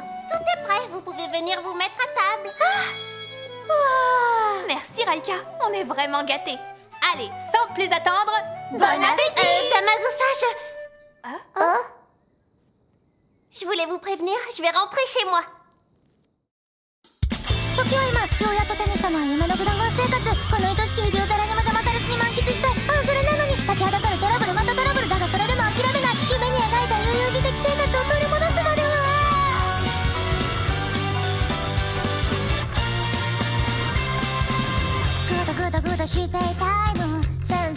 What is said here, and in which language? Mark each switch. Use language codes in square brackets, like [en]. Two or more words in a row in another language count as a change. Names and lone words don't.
[fr] Tout est prêt, vous pouvez venir vous mettre à table. Merci Raika, on est vraiment gâtés. Allez, sans plus attendre, Bon appétit. Damazusa, Je voulais vous prévenir, je vais rentrer chez moi. [ja] 時は今ようやっと手にしたのは夢の普段生活この愛しき日々を誰にも邪魔されずに満喫したいそれなのに立ちはだかるトラブルまたトラブルだがそれでも諦めない夢に描いた悠々自適生活を取り戻すまではグダグダグダしていたいの全